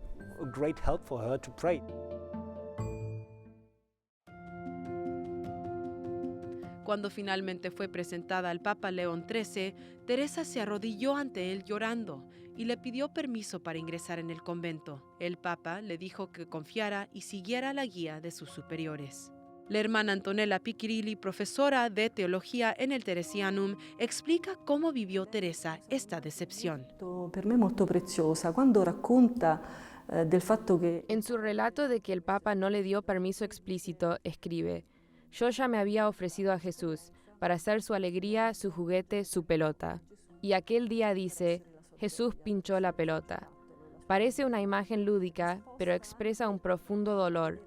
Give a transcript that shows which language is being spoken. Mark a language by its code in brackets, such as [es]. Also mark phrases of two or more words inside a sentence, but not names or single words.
[es] Cuando finalmente fue presentada al Papa León XIII, Teresa se arrodilló ante él llorando y le pidió permiso para ingresar en el convento. El Papa le dijo que confiara y siguiera la guía de sus superiores. La hermana Antonella Piccirilli, profesora de teología en el Teresianum, explica cómo vivió Teresa esta decepción. [it] Per me molto preziosa quando racconta del fatto che [es] En su relato de que el Papa no le dio permiso explícito, escribe: "Yo ya me había ofrecido a Jesús para hacer su alegría, su juguete, su pelota. Y aquel día dice, Jesús pinchó la pelota. Parece una imagen lúdica, pero expresa un profundo dolor.